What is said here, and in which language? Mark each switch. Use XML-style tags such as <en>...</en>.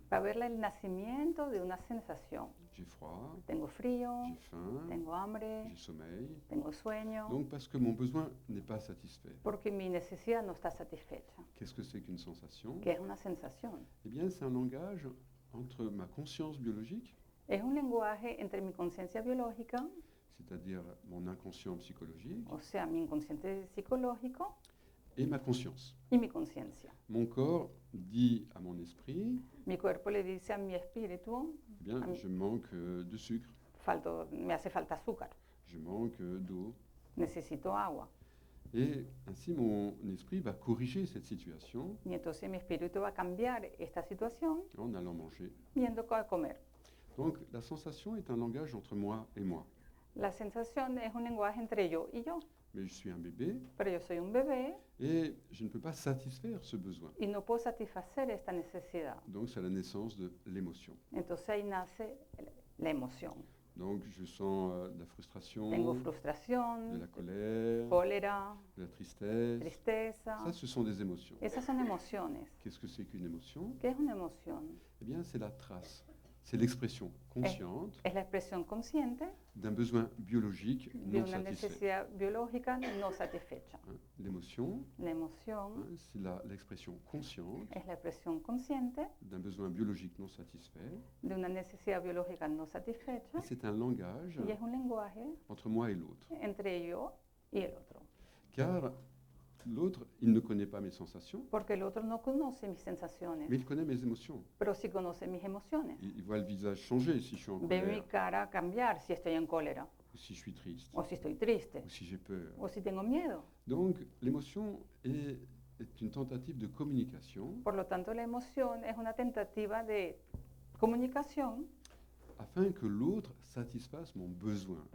<es>Va a haber el nacimiento de una sensación.</es> <fr>J'ai froid,</fr> <es>Tengo frío,</es> <fr>j'ai faim,</fr> <es>tengo hambre,</es> <fr>j'ai sommeil.</fr> <es>tengo sueño,</es> <fr>Donc, parce que mon besoin n'est pas satisfait.</fr> <es>porque mi necesidad no está satisfecha.</es> <fr>Qu'est-ce que c'est qu'une sensation?</fr> <es>¿Qué es una sensación?</es> <fr>Eh bien, c'est un langage entre ma conscience biologique,</fr> <es>Es un lenguaje entre mi conciencia biológica,</es> <fr>c'est-à-dire mon inconscient psychologique,</fr> <es>o sea, mi inconsciente psicológico,</es> <fr>et ma conscience.</fr> <es>y mi conciencia.</es> <fr>Mon corps dit à mon esprit,</fr> <es>Mi cuerpo le dice a mi espíritu,</es> <fr>eh bien, je manque de sucre,</fr> <es>me hace falta azúcar,</es> <fr>je manque d'eau.</fr> <es>necesito agua.</es> <fr>Et ainsi, mon esprit va corriger cette situation</fr> <es>Y entonces mi espíritu va a cambiar esta situación</es> <fr>en allant manger.</fr> <es>viendo qué comer.</es> <fr>Donc, la sensation est un langage entre moi et moi.</fr> <es>La sensación es un lenguaje entre yo y yo,</es> <fr>Mais je suis un bébé</fr> <es>pero yo soy un bebé</es> <fr>et je ne peux pas satisfaire ce besoin.</fr> <es>y no puedo satisfacer esta necesidad.</es> <fr>Donc, c'est la naissance de l'émotion.</fr> <es>Entonces ahí nace la emoción.</es> <fr>Donc, je sens de la frustration,</fr> <es>Tengo de frustración,</es> <fr>la colère,</fr> <es>cólera,</es> <fr>de la tristesse.</fr> <es>tristeza.</es> <fr>Ça, ce sont des émotions.</fr> <es>Esas son emociones.</es> <fr>Qu'est-ce que c'est qu'une émotion?</fr> <es>¿Qué es una emoción?</es> <fr>Eh bien, c'est la trace, c'est l'expression consciente</fr> <es>Es la expresión consciente</es> <fr>d'un besoin biologique</fr> <es>de</es> <fr>non</fr> <es>una</es> <fr>satisfait.</fr> <es>necesidad biológica no satisfecha.</es> <fr>Hein. L'émotion,</fr> <es>La emoción</es> <fr>hein, c'est l'expression consciente</fr> <es>es la expresión consciente</es> <fr>d'un besoin biologique non satisfait.</fr> <es>de una necesidad biológica no satisfecha</es> <fr>Et c'est un langage</fr> <es>y es un lenguaje</es> <fr>entre moi et l'autre.</fr> <es>entre yo y el otro.</es> <fr>Car l'autre, il ne connaît pas mes sensations,</fr> <es>Porque el otro no conoce mis sensaciones,</es> <fr>mais il connaît mes émotions.</fr> <es>pero sí conoce mis emociones.</es> <fr>Il voit le visage changer si je suis en</fr> <es>Ve mi</es> <fr>colère,</fr> <es>cara cambiar si estoy en cólera,</es> <fr>ou si je suis triste,</fr> <es>o si estoy triste,</es> <fr>ou si j'ai peur.</fr> <es>o si tengo miedo.</es> <fr>Donc, l'émotion est une tentative de communication</fr> <es>Por lo tanto, la emoción es una tentativa de comunicación</es> <fr>afin que l'autre satisfasse mon besoin,</fr>